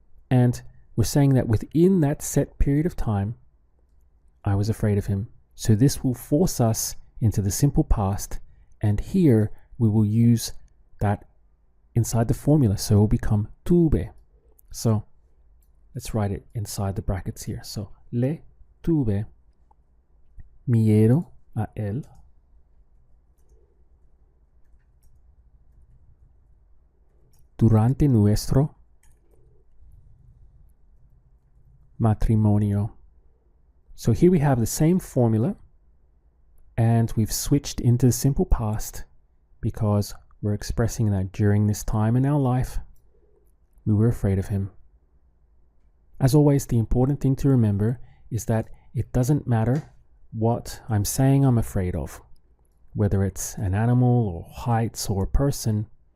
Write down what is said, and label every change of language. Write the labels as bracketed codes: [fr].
[en] And we're saying that within that set period of time, I was afraid of him. So this will force us into the simple past. And here we will use that inside the formula. So it will become tuve. So let's write it inside the brackets here. [es] So le tuve miedo a él durante nuestro matrimonio. [en] So here we have the same formula, and we've switched into the simple past because we're expressing that during this time in our life, we were afraid of him. As always, the important thing to remember is that it doesn't matter what I'm saying I'm afraid of, whether it's an animal or heights or a person.